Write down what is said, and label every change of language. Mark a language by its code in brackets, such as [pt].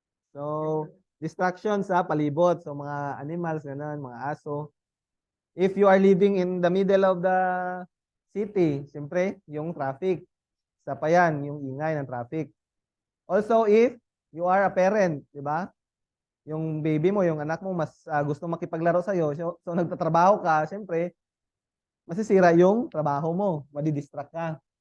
[tl] So, distractions sa palibot. So, mga animals, ganun, mga aso. [en] If you are living in the middle of the city, [tl] siyempre, yung traffic. Isa pa yan, yung ingay ng traffic. [en] Also, if you are a parent, [tl] di ba? Yung baby mo, yung anak mo, mas gusto makipaglaro sa'yo. So nagtatrabaho ka, siyempre, masisira yung trabaho mo. Madidistract ka.